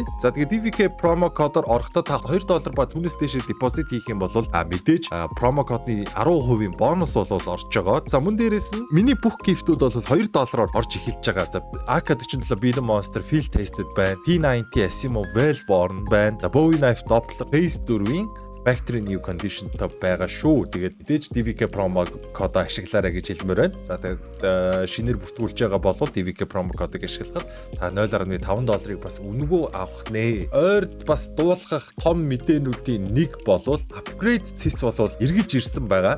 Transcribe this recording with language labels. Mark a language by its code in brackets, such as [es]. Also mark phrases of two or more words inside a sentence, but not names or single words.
[mn] За тэгээд DVK промо кодоор орохдоо та $2 ба түүнээс дээш депозит хийх юм бол мэдээж промо кодны 10% бонус бол орж байгаа. За мөн дээрээс нь миний бүх гифтүүд бол $2-оор орж эхэлж байгаа. За AK-47 Beat Monster Field Tested байна. P90 Asimov Velvorn байна. За Bowie Knife Doppler Phase 4-ийн [en] Factory New Condition Top [mn] байгаа шүү. Тэгээд мэдээж DVK промо кодоо ашиглаарай гэж хэлмээр байна. За тэгээд шинээр бүртгүүлж байгаа бол DVK промо кодыг ашиглахад та $0.5 бас үнэгүй авах нэ. Ойрд бас дуулгах том мэдээнүүдийн нэг бол upgrade цэс бол эргэж ирсэн байгаа.